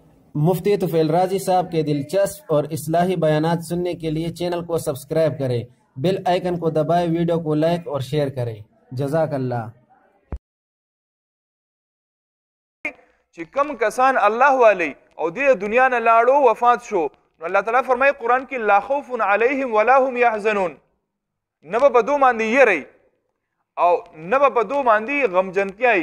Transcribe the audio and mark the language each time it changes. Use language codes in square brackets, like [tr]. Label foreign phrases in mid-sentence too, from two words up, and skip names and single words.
[ur] مفتی طفیل راجی صاحب کے دلچسپ اور اصلاحی بیانات سننے کے لیے چینل کو سبسکرائب کریں, [en] bell icon [ur] کو دبائیں، ویڈیو کو لائک اور شیئر کریں. जज़ाकल्लाह। [ps] چې کم کسان الله والی او د دنیا نه لاړو وفات شو نو الله تعالی فرمایي قرآن کې [ar] لا خوف علیهم ولا هم یحزنون، [ps] نه به په دو باندې یری او نه به په دو باندې غمجنتیای.